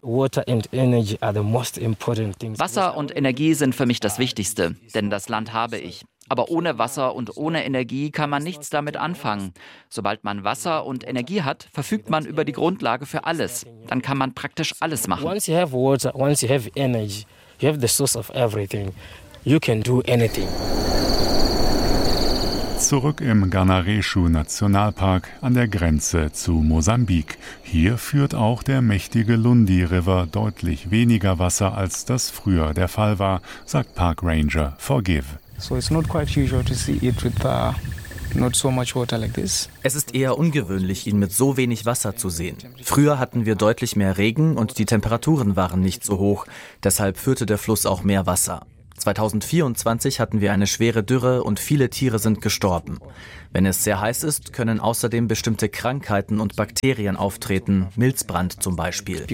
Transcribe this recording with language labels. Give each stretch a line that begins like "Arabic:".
German: Wasser und Energie sind für mich das Wichtigste, denn das Land habe ich. Aber ohne Wasser und ohne Energie kann man nichts damit anfangen. Sobald man Wasser und Energie hat, verfügt man über die Grundlage für alles. Dann kann man praktisch alles machen.
English: Once you have water, once you have energy, you have the source of everything. You can do anything.
German: Zurück im Ganarescu-Nationalpark an der Grenze zu Mosambik. Hier führt auch der mächtige Lundi River deutlich weniger Wasser, als das früher der Fall war, sagt Park Ranger Forgive.
English: So it's not quite usual to see it with not so much water like this.
German: Es ist eher ungewöhnlich, ihn mit so wenig Wasser zu sehen. Früher hatten wir deutlich mehr Regen und die Temperaturen waren nicht so hoch. Deshalb führte der Fluss auch mehr Wasser. 2024 hatten wir eine schwere Dürre und viele Tiere sind gestorben. Wenn es sehr heiß ist, können außerdem bestimmte Krankheiten und Bakterien auftreten, Milzbrand zum Beispiel.